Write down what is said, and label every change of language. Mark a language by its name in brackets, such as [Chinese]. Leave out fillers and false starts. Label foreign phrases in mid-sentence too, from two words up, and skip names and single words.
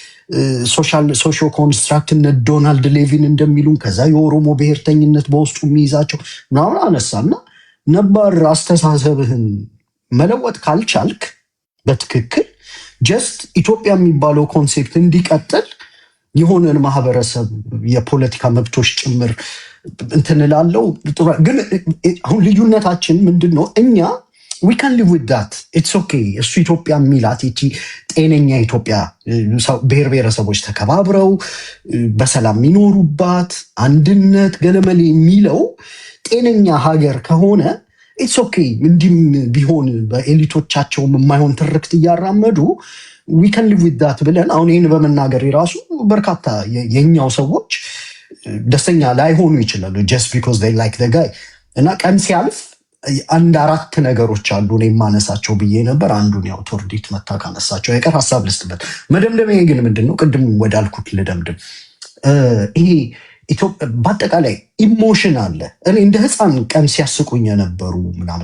[Amharic] ሶሾ ኮንስትራክትነት ዶናልድ ሌቪን እንደሚሉን፣ ከዛ የኦሮሞ ብሔርተኝነት በውስጡ የሚይዛቸው ምናምን አነሳና ነባር አስተሳሰብህን መለወጥ ካልቻልክ በትክክል ጀስት ኢትዮጵያ የሚባለው ኮንሴፕት እንዲቀጥል የሆነን ማህበረሰብ የፖለቲካ መብቶች ጭምር እንትን እላለሁ። ግን አሁን ልዩነታችን ምንድን ነው? እኛ [English] we can live with that it's okay። [Amharic] እሱ ኢትዮጵያ የሚላት ይቺ ጤነኛ ኢትዮጵያ ብሔር ብሔረሰቦች ተከባብረው በሰላም የሚኖሩባት አንድነት ገለመሌ የሚለው ጤነኛ ሀገር ከሆነ [English] it's okay። [Amharic] እንዲህም ቢሆን በኤሊቶቻቸውም የማይሆን ትርክት እያራመዱ [English] we can live with that [Amharic] ብለን አሁን ይህን በመናገር የራሱ በርካታ የኛው ሰዎች ደስተኛ ላይሆኑ ይችላሉ [English] just because they like the guy። [Amharic] እና ቀን ሲያልፍ አንድ 4 ነገሮች አሉ እኔ የማነሳቸው ብዬ ነበር። አንዱን ያው ቶርዲት መታ ካነሳቸው የቀር ሀሳብ ልስጥበት። መደምደሚያ ግን ምንድን ነው? ቅድም ወዳልኩት ልደምድም። ይሄ ኢትዮጵያ በአጠቃላይ ኢሞሽን አለ። እኔ እንደ ህፃን ቀን ሲያስቁኝ የነበሩ ምናምን